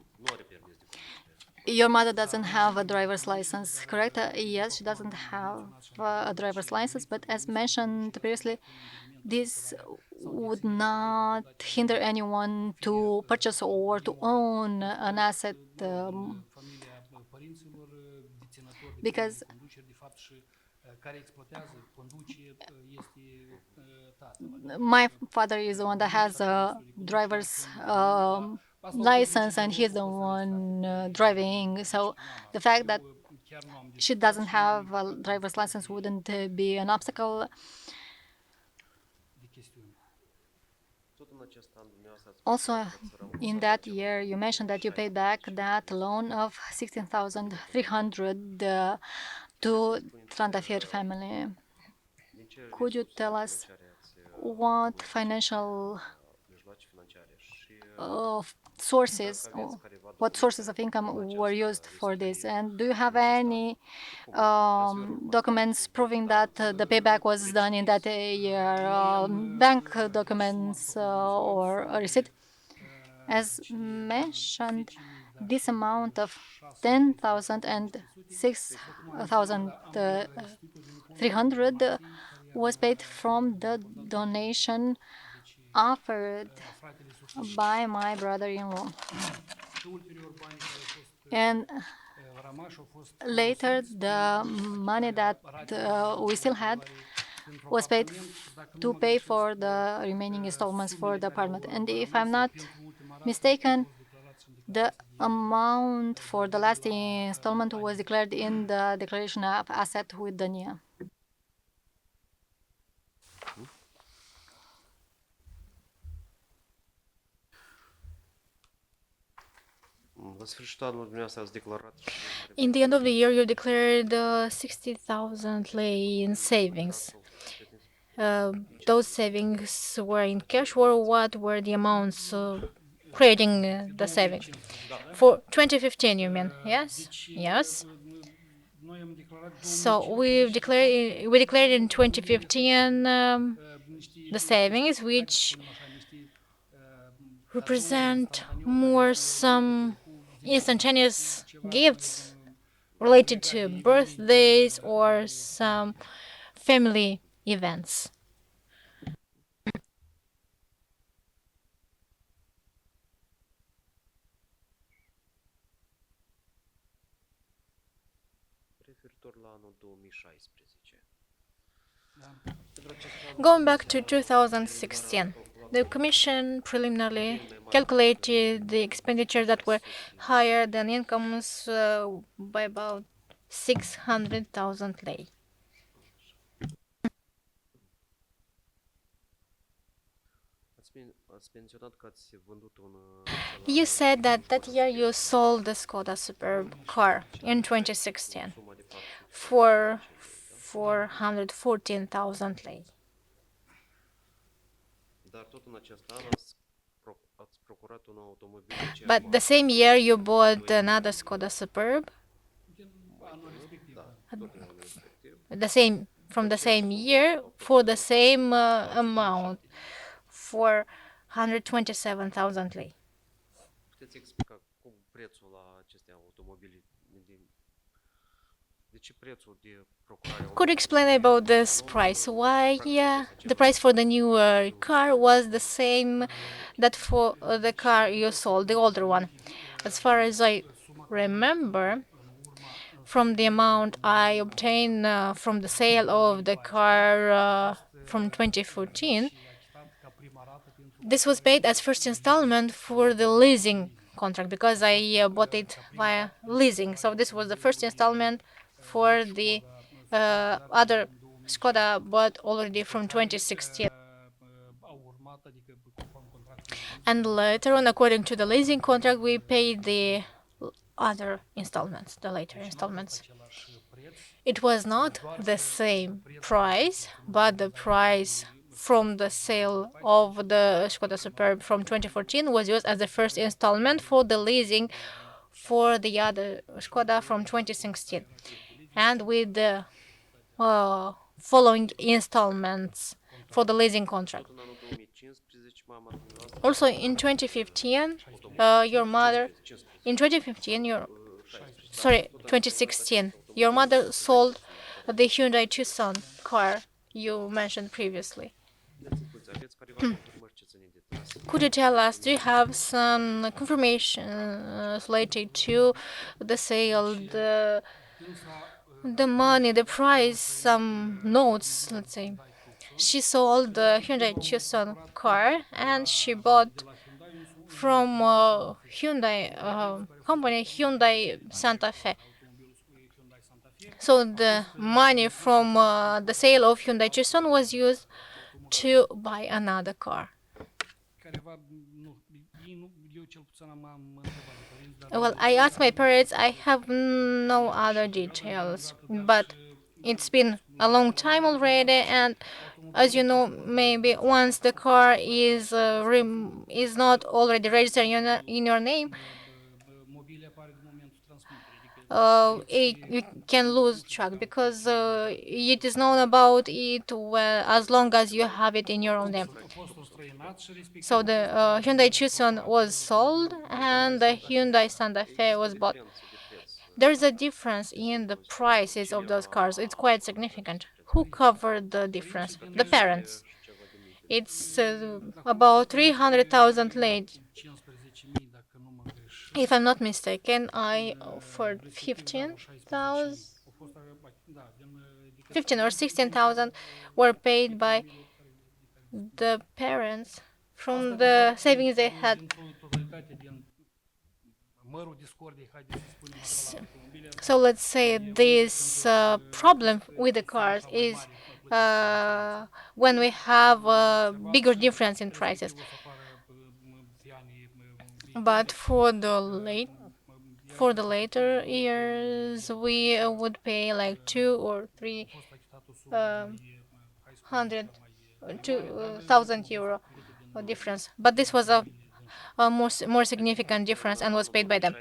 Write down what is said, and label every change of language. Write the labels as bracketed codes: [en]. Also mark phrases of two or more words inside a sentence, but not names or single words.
[en] Your mother doesn't have a driver's license, correct? Yes, she doesn't have a driver's license, but as mentioned previously, this would not hinder anyone to purchase or to own an asset [ro] familia părinților, deținători de [en] because [ro] conducere, de fapt, și care exploatează, conduce, este tatăl. [en] my father is the one that has a driver's license and he's the one driving. So the fact that [ro] Chiar nu am [en] she doesn't have a driver's license wouldn't be an obstacle. [ro] de chestiuni. Tot în acest an dumneavoastră ați [en] Also, in that year, you mentioned that you paid back that loan of 16,300 to Trandafir family. [ro] din ce [en] Could you tell us [ro] financiare ați [en] what financial [ro] mijloace financiare și [en] sources, what sources of income were used for this? And do you have any documents proving that the payback was done in that year? Bank documents or a receipt? As mentioned, this amount of 10,000 and 6,300 was paid from the donation offered by my brother-in-law. [ro] Și ulterior banii care au fost [en] And [ro] rămași au fost [en] later, the money that we still had was paid to pay for the remaining installments for the apartment. And if I'm not mistaken, the amount for the last installment was declared in the declaration of asset with Dania. [ro] la sfârșitul anului dumneavoastră ați declarat [en] In the end of the year, you declared 60,000 lei in savings. Those savings were in cash, or what were the amounts creating the savings? For 2015, you mean? Yes? Yes. [ro] noi am declarat [en] So we declared in 2015 the savings, which represent more some instantaneous gifts related to birthdays or some family events. [ro] referitor la anul 2016. [en] Going back to 2016, the Commission preliminarily calculated the expenditures that were higher than incomes by about 600,000 lei. [ro] Ați menționat că ați vândut un [en] You said that that year you sold the Skoda Superb car in 2016 [ro] sumă de 400, [en] for 414,000 lei. [ro] dar tot în acest an ați procurat un automobil de [en] But the same year you bought another Skoda Superb, from the same year for the same amount, for 127,000 lei. [ro] Puteți explica cum prețul la aceste automobile, de ce prețul de procurare [en] Could you explain about this price? Why the price for the new car was the same that for the car you sold, the older one? As far as I remember, from the amount I obtained from the sale of the car from 2014, this was paid as first installment for the leasing contract because I bought it via leasing. So this was the first installment for the other Skoda bought already from 2016. [ro] au urmat, adică conform contractului. [en] And later on, according to the leasing contract, we paid the other installments, the later installments. [ro] Același preț, [en] It was not the same price, but the price from the sale of the Skoda Superb from 2014 was used as the first installment for the leasing for the other Skoda from 2016. And with the following installments for the leasing contract. [ro] în anul 2015 mama dumneavoastră [en] Also in 2015, your mother, in 2015, 2016, your mother sold the Hyundai Tucson car you mentioned previously. [ro] aveți confirmări ce țin de tras? [en] Could you tell us, do you have some confirmation related to the sale, the money, the price, some notes, let's say? She sold the Hyundai Tucson car and she bought from Hyundai company Hyundai Santa Fe. So the money from the sale of Hyundai Tucson was used to buy another car. [ro] Careva, nu, ei nu, eu cel puțin am întrebat de părinți, dar [en] Well, I asked my parents. I have no other details, but it's been a long time already, and as you know, maybe once the car is not already registered in your name, [ro] mobilul apare din momentul transmiterii. Adică [en] you can lose track because it is known about it as long as you have it in your own name. [ro] postul străinat și respectiv [en] So the Hyundai Tucson was sold and the Hyundai Santa Fe was bought. There's a difference in the prices of those cars. It's quite significant. Who covered the difference? The parents. It's about 300,000 lei. [ro] 15.000, dacă nu mă greșesc. [en] If I'm not mistaken, I offered 15,000. [ro] Au fost, da, din [en] 15 or 16,000 were paid by the parents from the savings they had. [ro] totalitate din mărul discordiei, haideți să spunem așa, la automobile, [en] So let's say this problem with the cars is when we have a bigger difference in prices. [ro] o să apară pe anii [en] But for the later years, we would pay like 2 or 300,000 euro difference. But this was a more significant difference and was paid by them.